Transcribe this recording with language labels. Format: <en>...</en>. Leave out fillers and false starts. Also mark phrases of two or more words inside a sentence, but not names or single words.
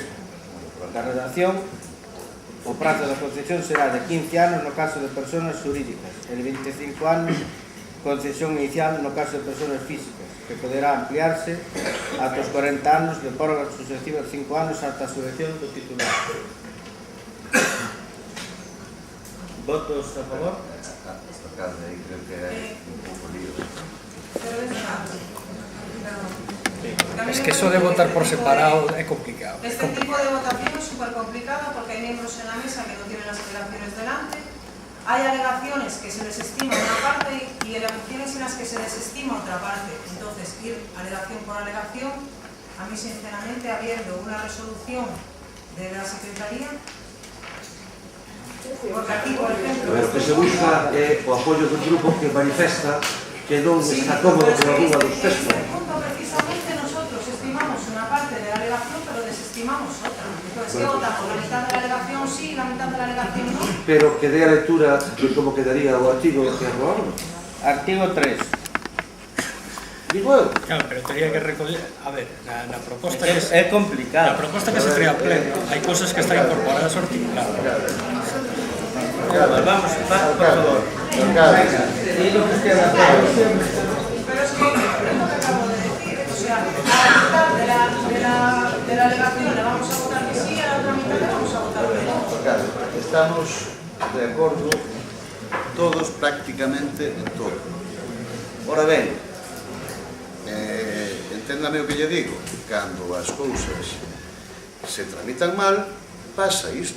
<gl>Da redacción, o prazo da concesión será de 15 anos no caso de</gl> <es>personas jurídicas</es> <gl>e de 25 anos concesión inicial no caso de</gl> <es>personas físicas,</es> <gl>que poderá ampliarse ata os 40 anos de prórroga sucesiva de 5 anos ata a sucesión do titular. Votos a favor? Esta tarde aí creo que é un pouco lío.</gl> <es>Es que eso de votar por separado</es> <gl>é complicado.</gl> <es>Este tipo de votación es súper complicada porque hay miembros en la mesa que no tienen las alegaciones delante. Hay alegaciones que se desestima una parte y alegaciones en las que se desestima otra parte. Entonces, ir alegación por alegación, a mí sinceramente, habiendo una resolución de la Secretaría, porque aquí, por ejemplo...</es> <gl>Pero que se busca o apoio dun grupo que manifesta que non está cómodo con alguna dos textos.</gl> <es>Precisamente nosotros estimamos una parte de la alegación, pero desestimamos otra. Entonces, ¿qué votamos? ¿La mitad de la alegación sí, la mitad de la alegación no?</es> <gl>Pero que dé a lectura de como quedaría o artigo que aprobamos. Artigo 3. Digo eu. Claro, pero teria que recoller... A ver, na proposta que... É complicado. Na proposta que se trae a pleno, hai cousas que están incorporadas ao articulado. Vamos, por favor.</gl> <es>Y lo que queda. Pero es que es lo que acabo de decir. O sea, a la mitad de la alegación le vamos a votar que sí, a la otra mitad le vamos a votar que no.</es> <gl>Claro, estamos de acordo todos prácticamente en todo. Ora ben, enténdame o que lle digo, cando as cousas se tramitan mal, pasa isto.</gl>